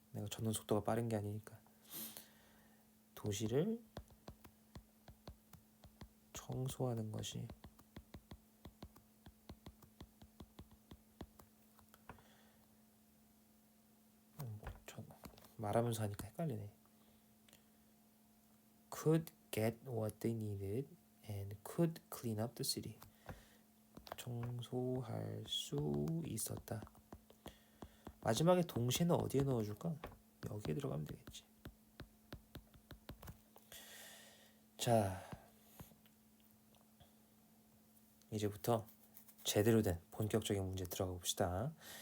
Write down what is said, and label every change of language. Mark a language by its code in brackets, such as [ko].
[ko] 내가 걷는 속도가 빠른 게 아니니까. 도시를 청소하는 것이 말하면서 하니까 헷갈리네. [en] Could get what they needed and could clean up the city. [ko] 청소할 수 있었다. 마지막에 동시에는 어디에 넣어줄까? 여기에 들어가면 되겠지. 자, 이제부터 제대로 된 본격적인 문제 들어가 봅시다.